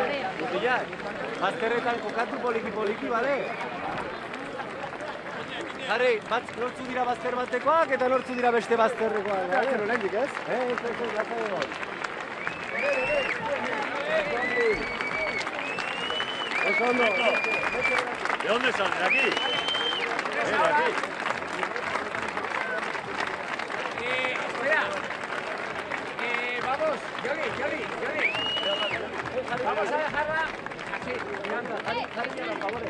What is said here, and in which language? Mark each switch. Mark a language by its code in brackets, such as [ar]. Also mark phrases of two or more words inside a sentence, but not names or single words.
[eu] Mutilak, bazterretan kokatu poliki, bale? Jarri, nortzu dira bazter batekoak eta nortzu dira beste bazterrekoak. Gero lehendik, ez? Ez, lasa dugu. Oso ondo. [es] ¿De dónde son? ¿De aquí? De aquí. Espera. Vamos, Yoli. Vamos a dejarla así. Jarri ya las favores.